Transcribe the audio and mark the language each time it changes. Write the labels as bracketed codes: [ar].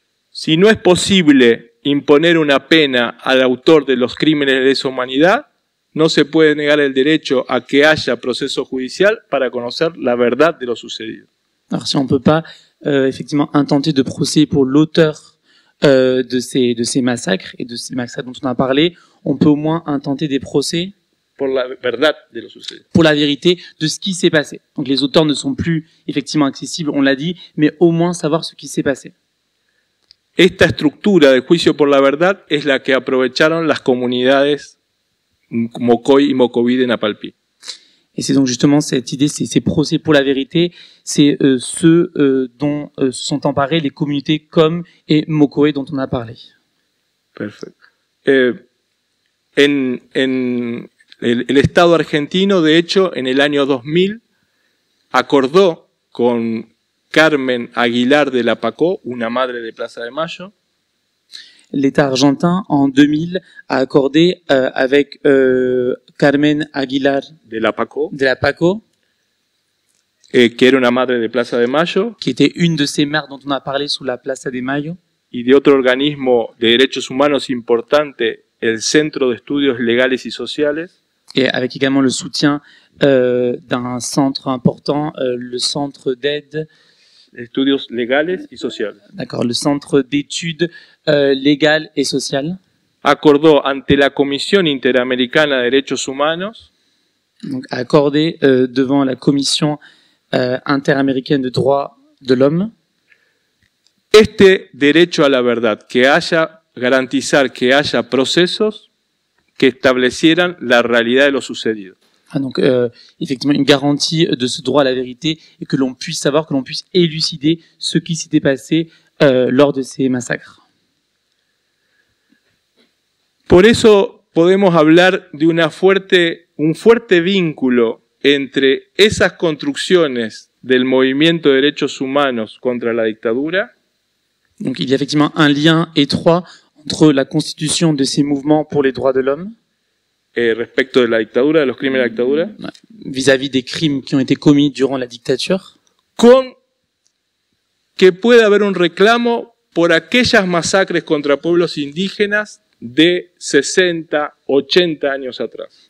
[es] Si no es posible imponer una pena al autor de los crímenes de lesa humanidad, no se puede negar el derecho a que haya proceso judicial para conocer la verdad de lo sucedido. [fr] Alors si on ne peut pas effectivement intenter de procès pour l'auteur de ces massacres et de ces massacres dont on a parlé, on peut au moins intenter des procès [es] Por la verdad de lo sucedido. [fr] pour la vérité de ce qui s'est passé. Donc les auteurs ne sont plus effectivement accessibles, on l'a dit, mais au moins savoir ce qui s'est passé. [es] Esta estructura de juicio por la verdad es la que aprovecharon las comunidades Mocoy y Mocoví de Napalpí. [fr] Et c'est donc justement cette idée, ces procès pour la vérité, c'est ceux dont se sont emparés les communautés comme et Mocoé dont on a parlé. [es] Perfecto. El Estado argentino, de hecho, en el año 2000, acordó con Carmen Aguilar de la Pacó, una madre de Plaza de Mayo. [fr] L'État argentin, en 2000, a accordé avec Carmen Aguilar de la Pacó, [es] que era una madre de Plaza de Mayo, [fr] qui était une de ces mères dont on a parlé sous la Plaza de Mayo, [es] y de otro organismo de derechos humanos importante, el Centro de Estudios Legales y Sociales, [fr] et avec également le soutien d'un centre important, le centre d'aide, [es] Estudios Legales y Sociales. [fr] D'accord, le centre d'études légales et sociales. [es] Acordó ante la Comisión Interamericana de Derechos Humanos, [fr] donc accordé devant la Commission interaméricaine de droits de l'homme, [es] este derecho a la verdad, garantizar que haya procesos que establecieran la realidad de lo sucedido. [fr] Donc effectivement une garantie de ce droit à la vérité et que l'on puisse savoir, que l'on puisse élucider ce qui s'était passé lors de ces massacres. [es] Por eso podemos hablar de un fuerte vínculo entre esas construcciones del movimiento de derechos humanos contra la dictadura. [fr] Donc il y a effectivement un lien étroit entre la constitution de ces mouvements pour les droits de l'homme [es] respecto de la dictadura, de los crímenes de la dictadura, [fr] vis-à-vis des crimes qui ont été commis durant la dictature, [es] con que pueda haber un reclamo por aquellas masacres contra pueblos indígenas de 60, 80 años atrás.